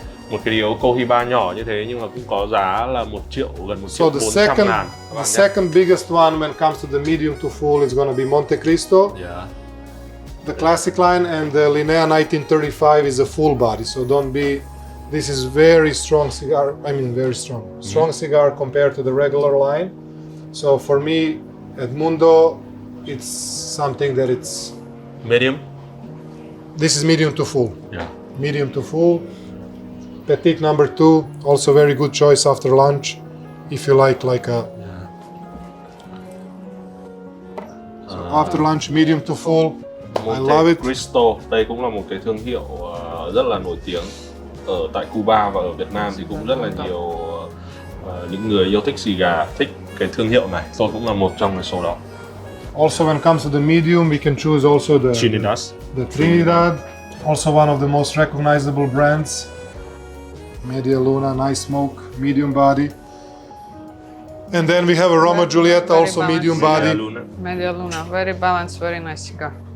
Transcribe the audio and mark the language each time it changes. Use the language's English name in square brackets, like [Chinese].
[Vietnamese] Một cái điếu Cohiba nhỏ như thế nhưng mà cũng có giá là 1 triệu, gần 1 triệu 400 ngàn. [English] The second biggest one when it comes to the medium to full is going to be Monte Cristo. Yeah. The classic line, and the Linea 1935 is a full body. So don't be. This is very strong cigar. I mean, very strong. Strong cigar compared to the regular line. So for me, Edmundo, it's something that it's. Medium. This is medium to full. Yeah. Medium to full. Petite number 2, also very good choice after lunch, if you like a. So after lunch, medium to full. I love it. [Vietnamese] Cristo, đây cũng là một cái thương hiệu rất là nổi tiếng ở tại Cuba và ở Việt Nam thì cũng rất là nhiều những người yêu thích cigar thích cái thương hiệu này. Tôi cũng là một trong số đó. [English] Also, when it comes to the medium, we can choose also the Trinidad, also one of the most recognizable brands. Media Luna, nice smoke, medium body. And then we have a Roma Giulietta, also medium body. Media Luna, very balanced, very nice cigar.